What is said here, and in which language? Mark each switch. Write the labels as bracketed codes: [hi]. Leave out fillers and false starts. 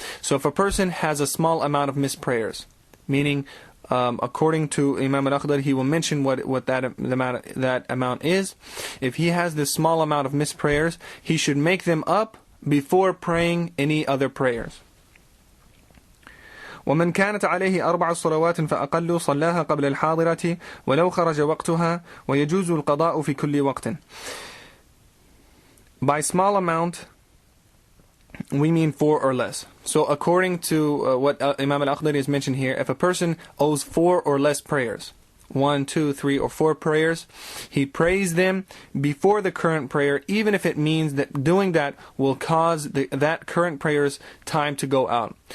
[en] So if a person has a small amount of missed prayers, meaning according to Imam al-Akhdari, he will mention what that amount is. If he has this small amount of missed prayers, he should make them up before praying any other prayers. [ar] ومن كانت عليه 4 صلوات فأقل صلاها قبل الحاضرة ولو خرج وقتها ويجوز القضاء في كل وقت. [en] By small amount, we mean 4 or less. So according to what Imam al-Akhdari has mentioned here, if a person owes 4 or less prayers, 1, 2, 3, or 4 prayers, he prays them before the current prayer, even if it means that doing that will cause that current prayer's time to go out.